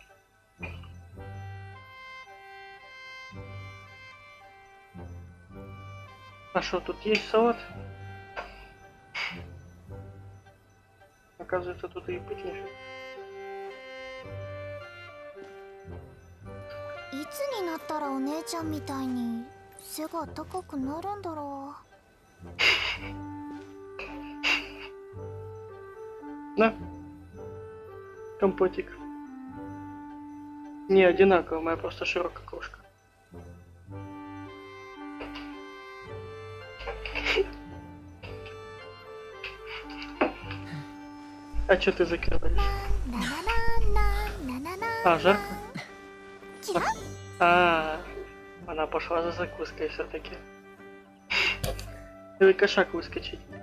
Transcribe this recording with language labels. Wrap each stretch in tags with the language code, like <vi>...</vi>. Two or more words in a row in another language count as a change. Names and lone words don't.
<ru>А что, тут есть салат? Оказывается, тут и пить нельзя.</ru> <ja>いつになったらお姉ちゃんみたいに背が高くなるんだろ</ja> <ru>На. Компотик. Не одинаково, моя просто широкая кружка. А чё ты закрываешь? う。ななななななな。 А, жарко? キラッ。 Она пошла за закуской все-таки. Или кошак выскочить.</ru>